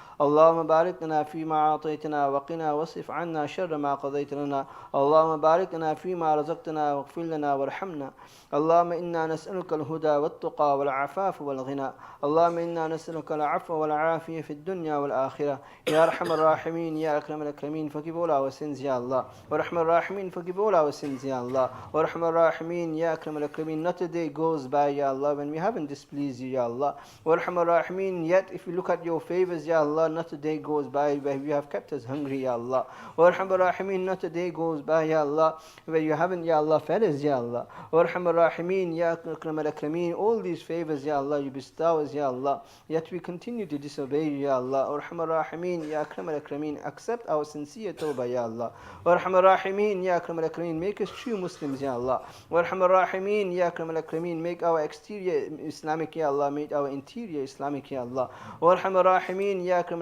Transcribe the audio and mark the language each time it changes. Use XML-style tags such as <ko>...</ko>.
<ar>اللهم بارك لنا فيما أعطيتنا وقنا واصرف عنا شر ما قضيت لنا. اللهم بارك لنا فيما رزقتنا واغفر لنا وارحمنا. اللهم إنا نسألك الهدى والتقى والعفاف والغنى. اللهم إنا نسألك العفو والعافية في الدنيا والآخرة. يا أرحم الراحمين يا أكرم الأكرمين</ar> <en>forgive all our sins</en> <ar>يا الله. وارحم الراحمين</ar> <en>forgive all our sins</en> <ar>يا الله. وارحم الراحمين يا أكرم الأكرمين.</ar> <en>Not a day goes by يا Allah when we haven't displeased you يا Allah.</en> <ar>وارحم الراحمين,</ar> <en>yet if you look at your favors يا Allah, not a day goes by where you have kept us hungry يا Allah.</en> <ar>وارحم الراحمين,</ar> <en>not a day goes by يا Allah where you haven't يا Allah fed us يا Allah.</en> <ar>وارحم الراحمين يا أكرم الأكرمين,</ar> <en>all these favors يا Allah you bestow us يا Allah, yet we continue to disobey you يا Allah.</en> <ar>وارحم الراحمين يا أكرم الأكرمين,</ar> <en>accept our sincere tawbah</en> <ar>يا Allah. وارحم الراحمين يا أكرم الأكرمين,</ar> <en>make us true Muslims</en> <ar>يا Allah. وارحم الراحمين يا أكرم الأكرمين,</ar> <en>make our exterior Islamic يا Allah, make our interior Islamic</en> <ar>يا Allah. وارحم الراحمين يا أكرم</ar>